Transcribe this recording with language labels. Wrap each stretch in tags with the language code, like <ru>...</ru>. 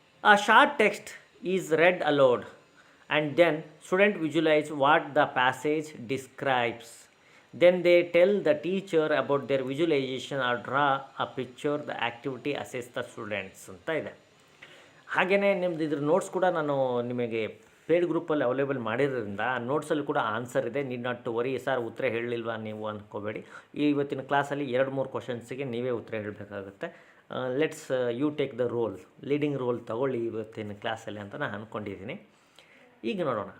<en>A short text is read aloud and then student visualize what the passage describes. Then they tell the teacher about their visualization or draw a picture. The activity assess the students</en> <kn>ಅಂತ ಇದೆ. ಹಾಗೆಯೇ ನಿಮ್ಮದು ಇದ್ರ notes ಕೂಡ ನಾನು ನಿಮಗೆ paid ಗ್ರೂಪಲ್ಲಿ available ಮಾಡಿರೋದ್ರಿಂದ ಆ ನೋಟ್ಸಲ್ಲಿ ಕೂಡ ಆನ್ಸರ್ ಇದೆ.</kn> <en>Need not to worry.</en> <kn>Sir ಉತ್ತರ ಹೇಳಲಿಲ್ವಾ ನೀವು ಅಂದ್ಕೋಬೇಡಿ. ಇವತ್ತಿನ ಕ್ಲಾಸಲ್ಲಿ 2-3 ಕ್ವಶನ್ಸಿಗೆ ನೀವೇ ಉತ್ತರ ಹೇಳಬೇಕಾಗುತ್ತೆ.</kn> <en>let's you take the role,</en> <kn>leading roll ತಗೊಳ್ಳಿ ಇವತ್ತಿನ ಕ್ಲಾಸಲ್ಲಿ ಅಂತ ನಾನು ಅಂದ್ಕೊಂಡಿದ್ದೀನಿ. ಈಗ ನೋಡೋಣ.</kn>